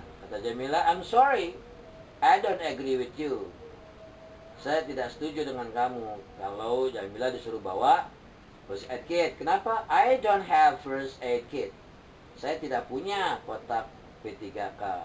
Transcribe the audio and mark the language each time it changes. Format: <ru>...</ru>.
<id>Kata Jamila,</id> <en>I'm sorry, I don't agree with you.</en> <id>Saya tidak setuju dengan kamu kalau Jamila disuruh bawa first aid kit. Kenapa?</id> <en>I don't have first aid kit.</en> <id>Saya tidak punya kotak P3K.</id>